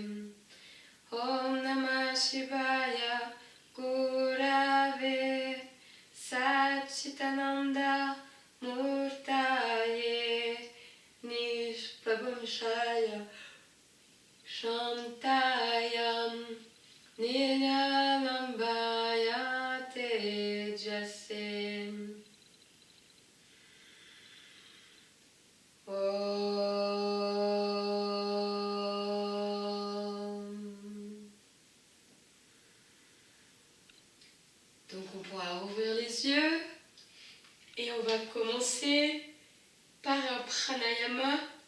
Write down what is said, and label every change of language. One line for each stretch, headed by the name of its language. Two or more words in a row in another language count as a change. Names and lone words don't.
Sanskrit: Om Namah Shivaya Gurave Satchitananda Murtaye Nishprapanchaya Shantaya Niralambaya Tejase.
French: Donc on pourra ouvrir les yeux et on va commencer par un pranayama.